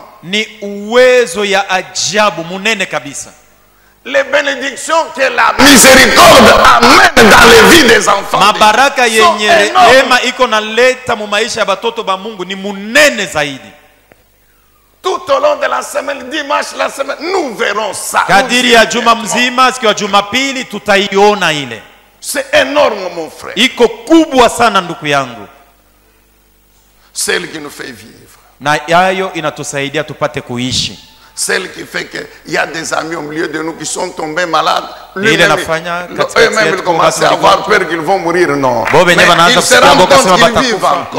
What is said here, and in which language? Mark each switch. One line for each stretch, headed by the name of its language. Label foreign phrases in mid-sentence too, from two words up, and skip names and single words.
Swahili: ni uwezo ya ajabu munene kabisa.
French: Les bénédictions que la miséricorde amène dans les vies des enfants
Swahili: Mabaraka
French: de Dieu sont
Swahili: yenye
French: énormes.
Swahili: rehema iko naleta mu maisha ya batoto ba Mungu ni munene zaidi.
French: Tout au long de la semaine, dimanche, la semaine, nous verrons ça.
Swahili: Kadiri ya juma mzima, siku ya Jumapili tutaiona ile.
French: C'est énorme, mon frère.
Swahili: Iko kubwa sana ndugu yangu.
French: Celle qui nous fait vivre.
Swahili: Na yayo inatusaidia tupate kuishi.
French: Celle qui fait qu'il y a des amis au milieu de nous qui sont tombés malades.
Swahili: Ile nafanya katikati
French: Eux-mêmes,
Swahili: yetu
French: ils commencent à
Swahili: watu
French: avoir
Swahili: walikuwa-
French: peur qu'ils vont mourir. Non.
Swahili: Bo benye
French: Mais
Swahili: wanaanza
French: ils se
Swahili: kusikia
French: rendent
Swahili: boka
French: compte
Swahili: sema
French: qu'ils vivent
Swahili: batakufa,
French: encore.